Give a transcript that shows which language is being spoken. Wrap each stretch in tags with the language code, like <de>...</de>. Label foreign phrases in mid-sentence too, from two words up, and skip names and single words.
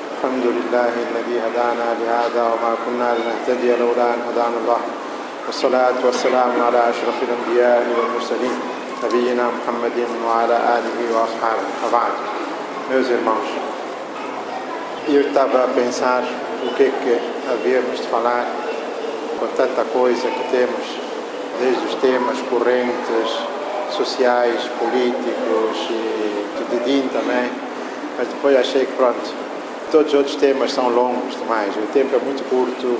<ar>الحمد لله الذي هدانا لهذا وما كنا لنهتدي لولا أن هدانا الله والصلاة والسلام على أشرف الأنبياء والمرسلين نبينا محمد وعلى آله وأصحابه. وبعد,</ar> <pt>meus irmãos, eu estava a pensar o que havíamos de falar com tanta coisa que temos, desde os temas correntes, sociais, políticos e de din também, mas depois achei que pronto, todos os outros temas são longos demais, o tempo é muito curto.</pt>